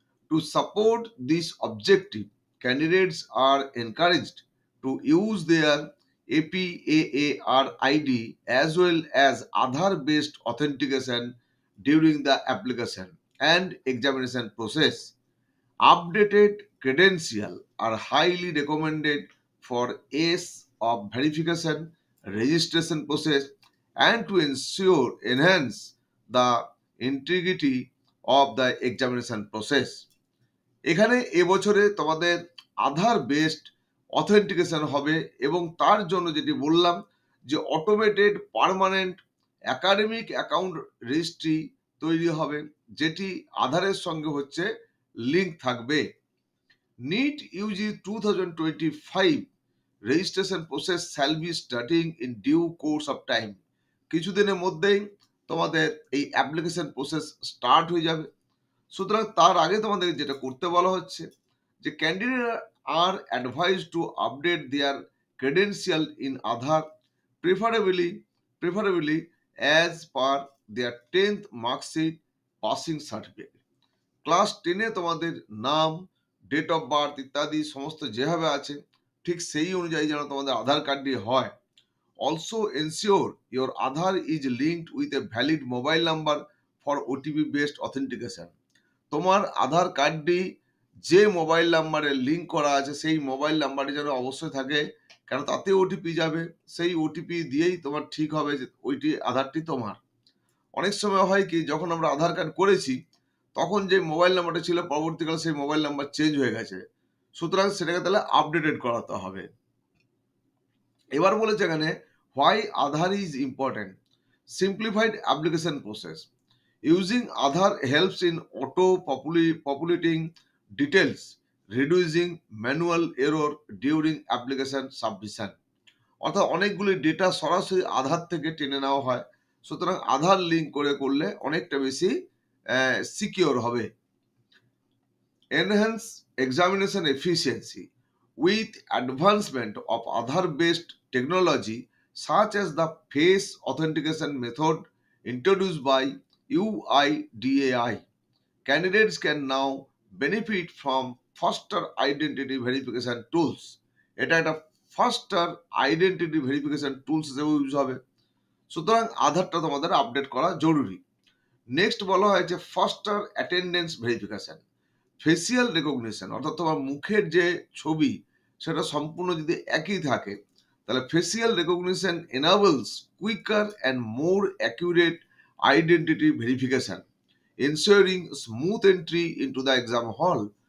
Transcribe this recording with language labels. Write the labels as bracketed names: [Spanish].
[English] To support this objective, candidates are encouraged to use their APAARID as well as Aadhaar-based authentication during the application and examination process. Updated credentials are highly recommended for ease of verification, registration process, and to enhance the integrity of the examination process. [Bangla] এখানে এবছরে তোমাদের আধার based authentication হবে এবং তার জন্য যেটি বললাম যে automated permanent academic account registry তৈরি হবে, যেটি আধারের সঙ্গে হচ্ছে লিঙ্ক থাকবে। [English] NEET UG 2025 registration process shall be starting in due course of time. [Bangla] কিছুদিনের মধ্যেই তোমাদের এই অ্যাপ্লিকেশন প্রসেস স্টার্ট হয়ে যাবে। সুতরাং তার আগে তোমাদের যেটা করতে বলা হচ্ছে যে [English] Candidate are advise to update their credential in Aadhaar preferably as per their 10th marksheet passing certificate. [Bangla] Class 10-এ তোমাদের নাম, ডেট অফ বার্থ ইত্যাদি সমস্ত যেভাবে আছে ঠিক সেই অনুযায়ী যেন তোমাদের আধার কার্ডটি হয়। [English] Also ensure your Aadhaar is linked with a valid mobile number for OTP based authentication. [Bangla] তোমার আধার কার্ডটি যে মোবাইল নাম্বারে লিঙ্ক করা আছে সেই মোবাইল নাম্বারটি যেন অবশ্যই থাকে, কারণ তাতে ওটিপি যাবে, সেই ওটিপি দিয়েই তোমার ঠিক হবে যে ওইটি আধারটি তোমার। অনেক সময় হয় কি, যখন আমরা আধার কার্ড করেছি তখন যে মোবাইল নাম্বারটা ছিল পরবর্তীকালে সেই মোবাইল নাম্বার চেঞ্জ হয়ে গেছে, সুতরাং সেটাকে তাহলে আপডেটেড করাতে হবে। এবার বলেছে এখানে [English] why Aadhaar is important. Simplified application process. Using Aadhaar helps in populating details, reducing manual error during application submission. [Bangla] অর্থাৎ অনেকগুলি ডেটা সরাসরি আধার থেকে টেনে নেওয়া হয়, সুতরাং আধার লিঙ্ক করলে অনেকটা বেশি সিকিওর হবে। [English] Enhance examination efficiency. With advancement of Aadhaar-based technology such as the face authentication method introduced by UIDAI, candidates can now benefit from faster identity verification tools. [Bangla] এটা একটা [English] faster identity verification tools [Bangla] হিসেবে use হবে, সুতরাং আধারটা তোমাদের update করা জরুরি। [English] next [Bangla] বলা হয়েছে [English] Faster attendance verification. Facial recognition [Bangla] অর্থাৎ তোমার মুখের যে ছবি সেটা সম্পূর্ণ যদি একই থাকে তাহলে [English] Facial recognition enables quicker and more accurate identity verification, ensuring smooth entry into the exam hall.